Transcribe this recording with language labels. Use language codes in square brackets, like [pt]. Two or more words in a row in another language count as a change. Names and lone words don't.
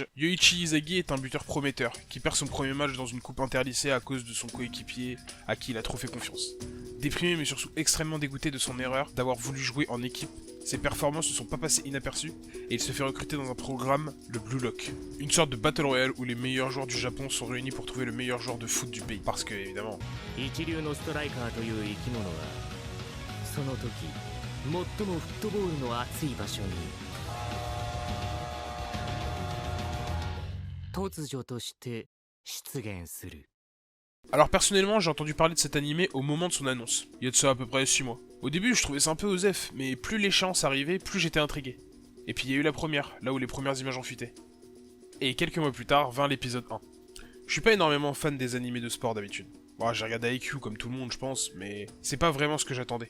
[fr] Yoichi Izagi est un buteur prometteur, qui perd son premier match dans une coupe interlycée à cause de son coéquipier, à qui il a trop fait confiance. Déprimé mais surtout extrêmement dégoûté de son erreur d'avoir voulu jouer en équipe, ses performances ne sont pas passées inaperçues, et il se fait recruter dans un programme, le Blue Lock. Une sorte de Battle Royale où les meilleurs joueurs du Japon sont réunis pour trouver le meilleur joueur de foot du pays. Parce que, évidemment... [ja] 最もフットボールの熱い場所に突如として出現する。 [fr] Alors personnellement, j'ai entendu parler de cet animé au moment de son annonce, il y a de ça à peu près 6 mois. Au début, je trouvais ça un peu osef, mais plus l'échéance arrivait, plus j'étais intrigué. Et puis il y a eu la première, là où les premières images ont fuité. Et quelques mois plus tard, vint l'épisode 1. Je suis pas énormément fan des animés de sport d'habitude. Bon, j'ai regardé IQ comme tout le monde, je pense, mais c'est pas vraiment ce que j'attendais.